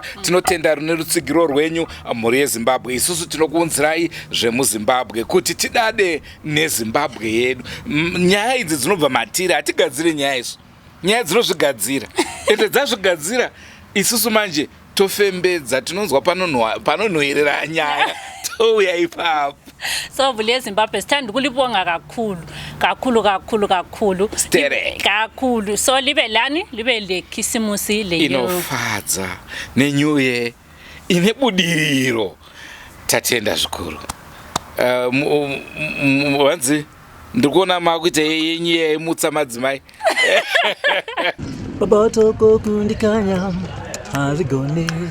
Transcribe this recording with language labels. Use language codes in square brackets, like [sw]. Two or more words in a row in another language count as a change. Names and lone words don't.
[sn] Tinotenda rune rutsigiro rwenyu mhuri yeZimbabwe. Isusu tinokuunzirai zvemuZimbabwe kuti tidade neZimbabwe yedu. Nyaya idzi dzinobva matiri, hatigadziri nyaya isu, nyaya dzinozvigadzira. Ende dzazvigadzira isusu manje tofembedza, tinonzwa panonhuhwirira nyaya touya ipapo. [nd] So muli yeZimbabwe sithanda ukulibonga kakhulu Sterek kakhulu. So libe lani, libe lekhisimusi le [sn] inofadza neNew Year ine budiriro. Tatenda zvikuru. Wanzi ndikuona makuita yenyu yeimutsa madzimai. Baba toko kundikanya hazigone.